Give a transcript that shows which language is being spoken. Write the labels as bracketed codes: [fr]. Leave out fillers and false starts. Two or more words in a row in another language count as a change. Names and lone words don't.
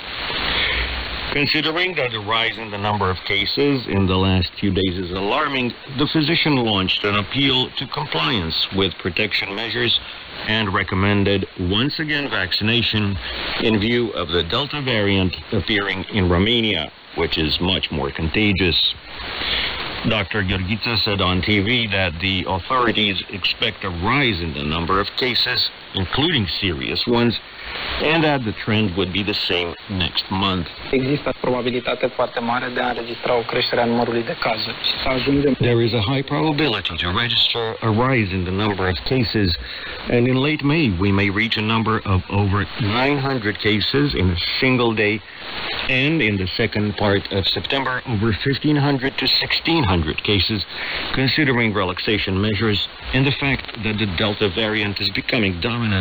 [en] Considering that the rise in the number of cases in the last few days is alarming, the physician launched an appeal to compliance with protection measures and recommended once again vaccination in view of the Delta variant appearing in Romania, which is much more contagious. Dr. Gheorghiță said on TV that the authorities expect a rise in the number of cases, including serious ones, and that the trend would be the same next month. [ro] Există probabilitate foarte mare de a înregistra o creștere a numărului de cazuri. Să ajungem. [en] There is a high probability to register a rise in the number of cases, and in late May we may reach a number of over 900 cases in a single day, and in the second part of September over 1,500 to 1,600 cases, considering relaxation measures and the fact that the Delta variant is becoming dominant.